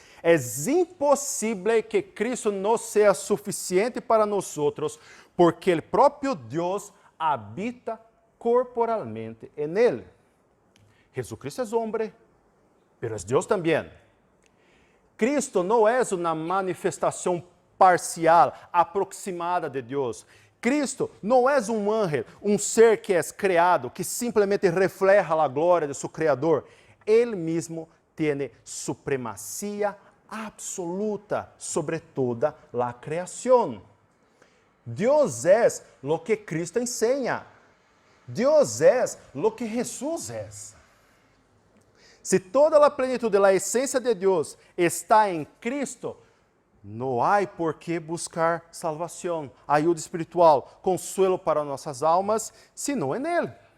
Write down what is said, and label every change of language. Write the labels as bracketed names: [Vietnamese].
[Portuguese] É impossível que Cristo não seja suficiente para nós, porque o próprio Deus habita corporalmente [Spanish] en Él. Jesucristo es hombre, pero es Dios también. Cristo no es una manifestación parcial, aproximada de Dios. Cristo no es un ángel, un ser que es creado, que simplemente refleja la gloria de su Creador. Él mismo tiene supremacía absoluta sobre toda la creación. Dios es lo que Cristo enseña. Dios es lo que Jesús es. [Portuguese] Se toda a plenitude da essência de Deus está em Cristo, não há por que buscar salvação, ajuda espiritual, consuelo para nossas almas, senão em Ele.